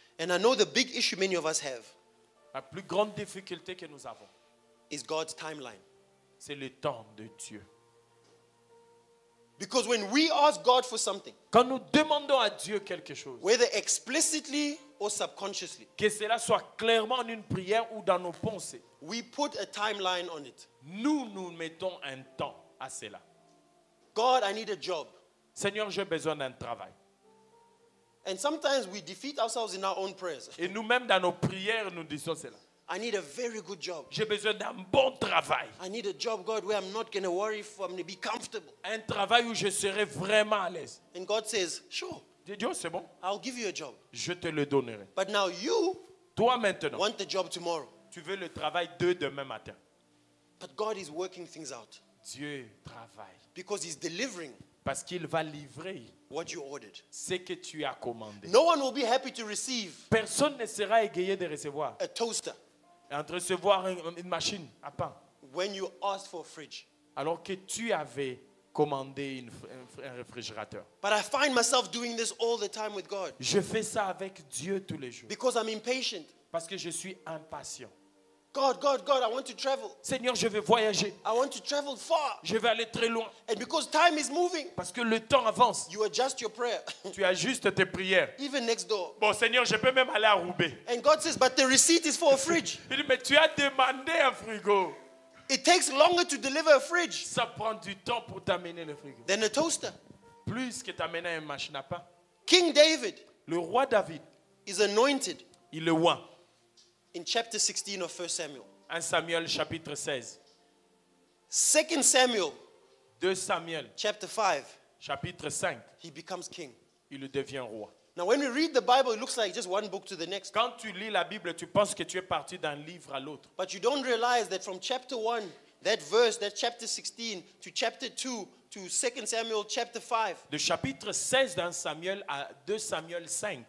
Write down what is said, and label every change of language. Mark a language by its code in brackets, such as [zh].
[en] And I know the big issue many of us have [fr] La plus grande difficulté que nous avons, [en] is God's timeline. [fr] c'est le temps de Dieu. [en] Because when we ask God for something, [fr] Quand nous demandons à Dieu quelque chose, [en] whether explicitly or subconsciously, [fr] que cela soit clairement en une prière ou dans nos pensées, [en] we put a timeline on it. [fr] nous mettons un temps à cela. [en] God, I need a job. [fr] Seigneur, j'ai besoin d'un travail. [en] And sometimes we defeat ourselves in our own prayers. [fr] Et nous-mêmes, dans nos prières, nous disons cela. [en] I need a very good job. [fr] J'ai besoin d'un bon travail. [en] I need a job, God, where I'm not going to worry if I'm going to be comfortable. [fr] Un travail où je serai vraiment à l'aise. [en] And God says, sure, [fr] J'ai dit, oh, c'est bon, [en] I'll give you a job. [fr] je te le donnerai. [en] But now you [fr] Toi maintenant, [en] want the job tomorrow. [fr] tu veux le travail de demain matin. [en] But God is working things out [fr] Dieu travaille [en] because He's delivering [fr] parce qu'il va livrer [en] what you ordered. [fr] ce que tu as commandé. [en] No one will be happy to receive [fr] Personne ne sera égayé de recevoir. [en] a toaster [fr] En train de recevoir une machine à pain. [en] when you asked for a fridge. [fr] Alors que tu avais commandé un réfrigérateur. [en] But I find myself doing this all the time with God [fr] Je fais ça avec Dieu tous les jours. [en] because I'm impatient. [fr] Parce que je suis impatient. [en] God, I want to travel. [fr] Seigneur, je vais voyager. [en] I want to travel far. [fr] Je vais aller très loin. [en] And because time is moving, [fr] Parce que le temps avance. [en] you adjust your prayer. [fr] Tu ajustes tes prières. [en] Even next door. [fr] Bon, Seigneur, je peux même aller à Roubaix. [en] And God says, but the receipt is for a fridge. [fr] Il dit, mais tu as demandé un frigo. [en] It takes longer to deliver a fridge [fr] Ça prend du temps pour t'amener le frigo. [en] than a toaster. [fr] Plus que t'amener une machine à pain. [en] King David [fr] Le roi David, [en] is anointed [fr] il le oint. [en] in chapter 16 of 1 Samuel. [fr] 1 Samuel chapitre 16. [en] 2 Samuel [fr] 2 Samuel [en] chapter 5, [fr] chapitre 5. [en] he becomes king. [fr] Il devient roi. [en] Now when we read the Bible, it looks like just one book to the next. [fr] Quand tu lis la Bible, tu penses que tu es parti d'un livre à l'autre. [en] But you don't realize that from chapter 1, that verse, that chapter 16, to chapter 2, to 2 Samuel chapter 5, [fr] De chapitre 16 d'un Samuel à 2 Samuel 5,